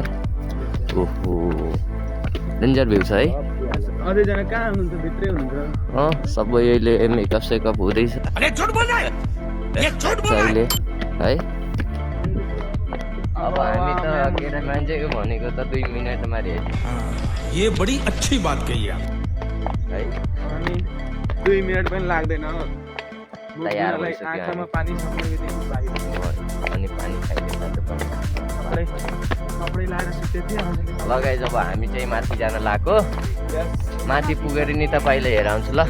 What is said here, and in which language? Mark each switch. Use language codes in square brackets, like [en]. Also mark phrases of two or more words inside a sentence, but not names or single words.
[ne] ओहो, [en] danger view [ne] छ है। अझै जना कहाँ हुनुहुन्छ? भित्रै हुनुहुन्छ। सबै अहिले मेकअप सेकअप हुँदैछ अहिले है। अब हामी त केटा मान्छेको भनेको त 2 मिनटमा रेडी। [hi] ये बड़ी अच्छी बात कही आप। [ne] है हामी 2 मिनट पनि लाग्दैन। तयार मुखलाई भइसक्यो आँखामा पानी सक्नेबित्तिकै बाहिर। अनि पानी खाइदिन्छ कपडै लाएर सुते थिएँ। लगाइ। जब हामी चाहिँ माथि जान लाग्यो, माथि पुगेर नि तपाईँले हेराउँछु ल।